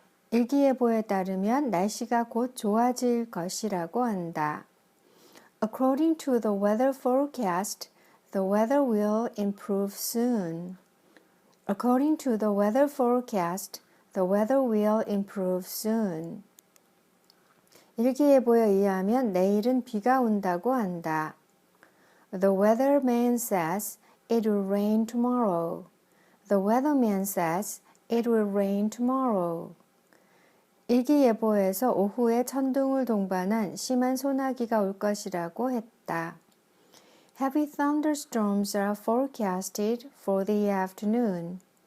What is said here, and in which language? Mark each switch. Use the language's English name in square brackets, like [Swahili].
[Korean] 일기예보에 따르면 날씨가 곧 좋아질 것이라고 한다. [English] According to the weather forecast, the weather will improve soon. [Korean] 일기예보에 의하면 내일은 비가 온다고 한다. [English] The weatherman says it will rain tomorrow. [Korean] 일기예보에서 오후에 천둥을 동반한 심한 소나기가 올 것이라고 했다. [English] Heavy thunderstorms are forecasted for the afternoon.